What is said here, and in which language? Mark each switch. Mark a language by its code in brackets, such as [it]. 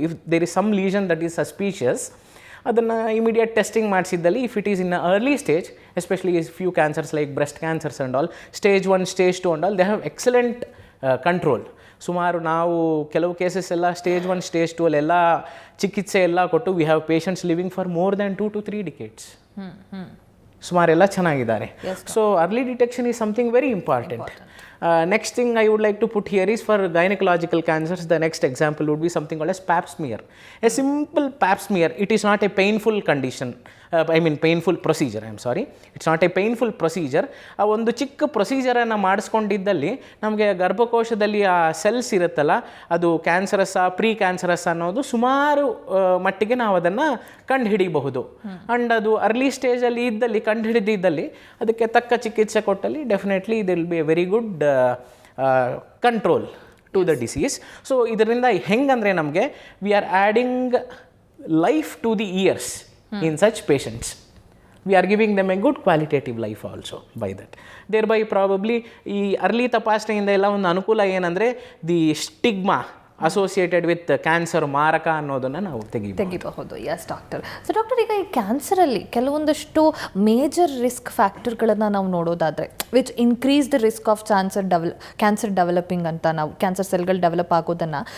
[en] if there is some lesion that is suspicious, [kn] ಅದನ್ನು immediate testing ಮಾಡಿಸಿದ್ದಲ್ಲಿ, [en] If it is in early stage, especially few cancers like breast cancers and all, stage 1 stage 2 and all, they have excellent control. [kn] ಸುಮಾರು ನಾವು ಕೆಲವು cases ಎಲ್ಲ stage 1 stage 2 ಅಲ್ಲೆಲ್ಲ ಚಿಕಿತ್ಸೆ ಎಲ್ಲ ಕೊಟ್ಟು [en] We have patients living for more than 2 to 3 decades. [kn] ಸುಮಾರೆಲ್ಲ ಚೆನ್ನಾಗಿದ್ದಾರೆ. [en] So early detection is something very important. Next thing I would like to put here is for gynecological cancers, the next example would be something called as pap smear. A simple pap smear, it is not a painful condition, painful procedure, I am sorry. It's not a painful procedure. [kn] ಆ ಒಂದು ಚಿಕ್ಕ ಪ್ರೊಸೀಜರನ್ನು ಮಾಡಿಸ್ಕೊಂಡಿದ್ದಲ್ಲಿ ನಮಗೆ ಗರ್ಭಕೋಶದಲ್ಲಿ ಆ cells ಇರುತ್ತಲ್ಲ, ಅದು ಕ್ಯಾನ್ಸರಸ್ಸಾ pre cancerous ಅನ್ನೋದು ಸುಮಾರು ಮಟ್ಟಿಗೆ ನಾವು ಅದನ್ನು ಕಂಡುಹಿಡಿಯಬಹುದು. ಆ್ಯಂಡ್ ಅದು ಅರ್ಲಿ ಸ್ಟೇಜಲ್ಲಿ ಇದ್ದಲ್ಲಿ, ಕಂಡುಹಿಡಿದಿದ್ದಲ್ಲಿ, ಅದಕ್ಕೆ ತಕ್ಕ ಚಿಕಿತ್ಸೆ ಕೊಟ್ಟಲ್ಲಿ [en] Definitely there'll will be a very good control to the disease. So [kn] ಇದರಿಂದ ಹೆಂಗಂದರೆ ನಮಗೆ [en] We are adding life to the years in such patients. We are giving them a good qualitative life also by that. Thereby probably [kn] ಈ early ತಪಾಸಣೆಯಿಂದ ಎಲ್ಲ ಒಂದು ಅನುಕೂಲ ಏನಂದರೆ [en] the stigma associated with cancer [kn] ಮಾರಕ ಅನ್ನೋದನ್ನು ನಾವು ತೆಗಿಬಹುದು. [en] Yes doctor. [kn] ಸೊ ಡಾಕ್ಟರ್, ಈಗ ಈ ಕ್ಯಾನ್ಸರಲ್ಲಿ ಕೆಲವೊಂದಷ್ಟು ಮೇಜರ್ ರಿಸ್ಕ್ ಫ್ಯಾಕ್ಟರ್ಗಳನ್ನು ನಾವು ನೋಡೋದಾದರೆ, [en] which increase the risk of cancer developing [kn] ಅಂತ, ನಾವು ಕ್ಯಾನ್ಸರ್ ಸೆಲ್ಗಳು ಡೆವಲಪ್ ಆಗೋದನ್ನು.